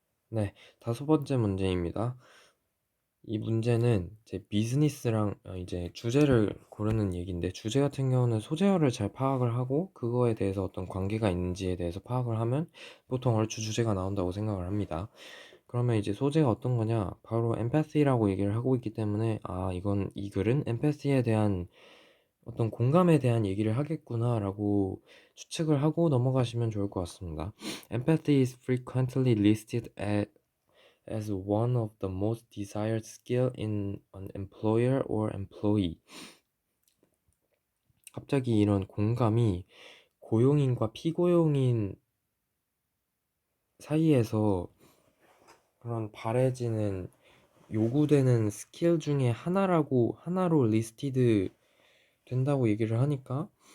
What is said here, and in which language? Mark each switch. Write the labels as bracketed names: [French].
[Korean] 네, 다섯 번째 문제입니다. 이 문제는 이제 비즈니스랑 이제 주제를 고르는 얘기인데, 주제 같은 경우는 소재어를 잘 파악을 하고 그거에 대해서 어떤 관계가 있는지에 대해서 파악을 하면 보통 얼추 주제가 나온다고 생각을 합니다. 그러면 이제 소재가 어떤 거냐, 바로 empathy라고 얘기를 하고 있기 때문에 이 글은 empathy에 대한 어떤 공감에 대한 얘기를 하겠구나 라고 추측을 하고 넘어가시면 좋을 것 같습니다. [English] Empathy is frequently listed as one of the most desired skill in an employer or employee. [Korean] 갑자기 이런 공감이 고용인과 피고용인 사이에서 그런 바래지는 요구되는 스킬 중에 하나로 리스티드 된다고 얘기를 하니까,